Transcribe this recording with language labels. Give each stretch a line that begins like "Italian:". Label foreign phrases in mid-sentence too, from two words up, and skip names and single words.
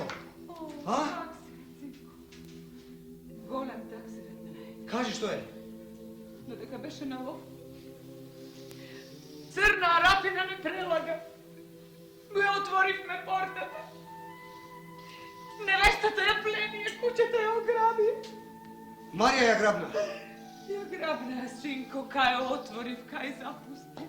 Macedonian: A? Голем таксират ме најде. Кажи што е? No дека беше на лов. Црна рапина ме прелага. Ме отворивме портата. Невестата ја плени, куќата ја ограби. Марија ја грабна. Ја грабна, синко, кај отворив, кај запусти.